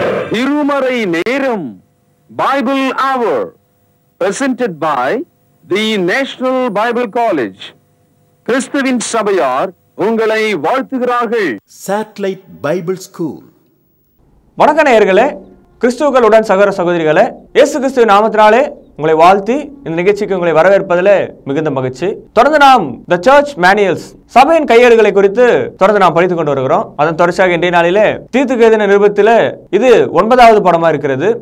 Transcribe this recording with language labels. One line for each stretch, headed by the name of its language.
Tamil: திருமறை நேரம்
English: Bible Hour presented by the National Bible College.
Tamil: கிறிஸ்துவின் சபையார் உங்களை வாழ்த்துகிறார்கள்.
English: Satellite Bible School.
Tamil: வணக்க நேயர்களே, கிறிஸ்துவுடன் சகோதர சகோதரிகளே, இயேசு கிறிஸ்துவின் நாமத்தினாலே உங்களை வாழ்த்தி இந்த நிகழ்ச்சிக்கு உங்களை வரவேற்பதிலே மிகுந்த மகிழ்ச்சி. தொடர்ந்து நாம் தி சர்ச் மேனுவல்ஸ் சபையின் கையேடுகளை குறித்து தொடர்ந்து நாம் படித்துக் கொண்டு வருகிறோம். அதன் தொடர்ச்சியாக இன்றைய நாளிலே தீத்துக்கு எழுதின நிருபத்திலே இது 9வது பாடமா இருக்கிறது.